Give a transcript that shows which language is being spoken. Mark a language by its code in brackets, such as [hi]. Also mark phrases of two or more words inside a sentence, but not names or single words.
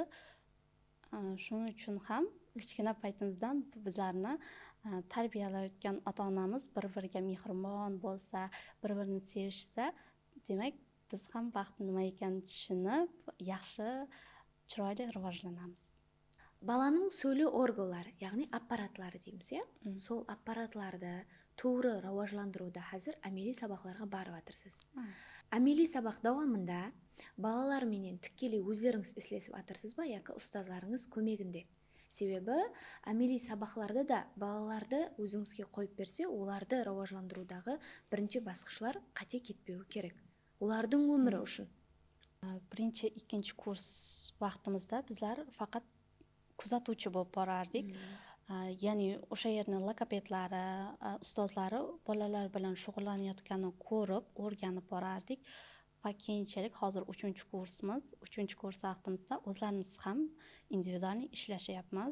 [uz] Shuning uchun ham kichkina paytimizdan bizlarni tarbiyalayotgan ota-onamiz bir-biriga mehribon bo'lsa, bir-birini sevishsa, demak biz ham baxt nima ekanini tushunib, yaxshi, chiroyli rivojlanamiz. [kaa] Баланың сөйлеу органдары, яғни аппаратлары дейміз, сол аппаратларды туыры рауажландыруда қазір әмели сабақларға барып атырсыз. Әмели сабақ дауамында балалар менен тікелей өздеріңіз ислесіп атырсыз ба, яки ұстазларыңыз көмегінде? Себебі әмели сабақларда да балаларды өзіңізге қойып берсе, оларды рауажландырудағы бірінші басқышлар қате кетпеу керек. Олардың өмірі үшін. [uz] Birinchi, ikkinchi kurs vaqtimizda bizlar faqat kuzatuvchi bo'lib borardik. Ya'ni o'sha yerning logopedlari, ustozlari bolalar bilan shug'ullanayotganini ko'rib, o'rganib borardik va keyinchalik hozir 3-kursimiz, 3-kurs vaqtimizda o'zlarimiz ham individualniy ishlashyapmiz.